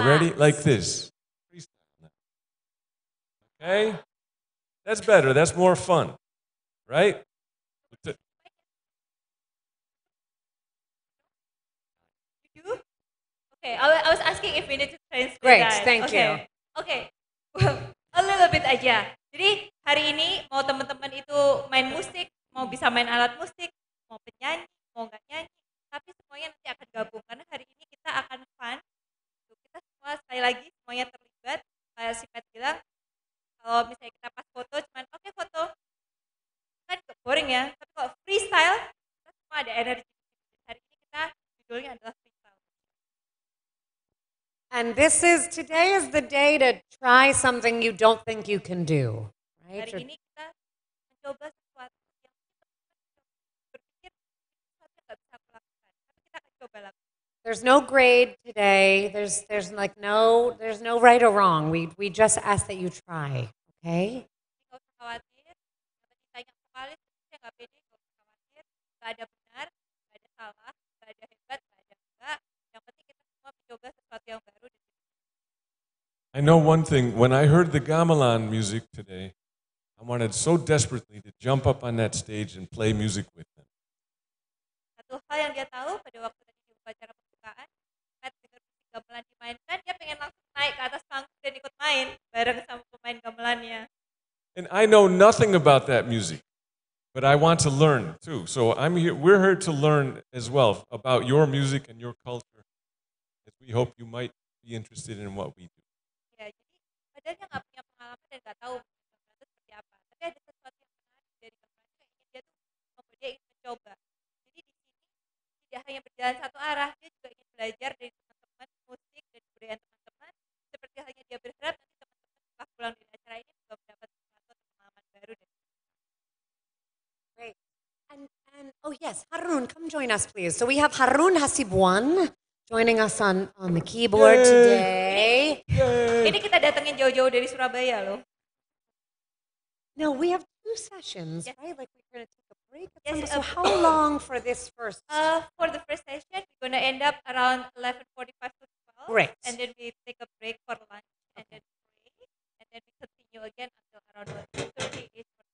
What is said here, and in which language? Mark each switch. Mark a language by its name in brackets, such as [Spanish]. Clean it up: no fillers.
[English] Ready? Like this. Freestyle. Okay? That's better. That's more fun. Right? Okay, I was asking if we need to translate Great, that. thank you. Okay, a little bit aja. [Indonesian] Jadi hari ini mau teman-teman itu main musik, mau bisa main alat musik, mau penyanyi, mau nggak nyanyi, tapi semuanya nanti akan gabung karena hari ini kita akan fun. Kita semua sekali lagi semuanya terlibat. Kayak si Pat bilang, kalau misalnya kita pas foto cuman oke, foto kan boring ya. Tapi kalau freestyle kita semua ada energi. Hari ini kita judulnya adalah freestyle. [English] And today is the day to try something you don't think you can do. Right? [Indonesian] Hari ini kita mencoba sesuatu yang berpikir sesuatu yang nggak bisa aku lakukan, tapi kita akan coba lakukan. [English] There's no grade today. There's no right or wrong. We just ask that you try. Okay? [Indonesian] Nggak usah khawatir. Kalau ditanya vokalis, saya nggak pede. Nggak usah khawatir. Nggak ada benar, nggak ada salah, nggak ada hebat, nggak ada enggak. Yang penting kita semua mencoba sesuatu yang baru. [English] I know one thing. When I heard the gamelan music today, I wanted so desperately to jump up on that stage and play music with them. [Indonesian] Satu hal yang dia tahu pada waktu tadi di upacara pembukaan, saat dengar musik gamelan dimainkan, dia pengen langsung naik ke atas panggung dan ikut main bareng sama pemain gamelannya. [English] And I know nothing about that music, but I want to learn too. So we're here to learn as well about your music and your culture. As we hope you might be interested in what we do. [Indonesian] Ya, jadi padahal dia nggak punya pengalaman dan nggak taw gamelan itu seperti apa. Tapi ada sesuatu yang menarik dari gamelan yang ingin dia tuh membuat dia ingin mencoba. Jadi di sini tidak hanya berjalan satu arah, dia juga ingin belajar dari teman-teman musik dan kebudayaan teman-teman. Seperti halnya dia berharap nanti teman-teman setelah pulang dari acara ini juga mendapat sesuatu pengalaman baru dari. [English] Great. And oh yes, Harun, come join us, please. So we have Harun Hasibuan joining us on the keyboard today. [Indonesian] Ini kita datengin jauh-jauh dari Surabaya loh. [English] No, we have 2 sessions, right? Like we're going to take a break. Yes, So how long for this first? For the first session, we're gonna end up around 11:45 to 12. Great. And then we take a break for lunch, and then pray, and then we continue again until around 2:30.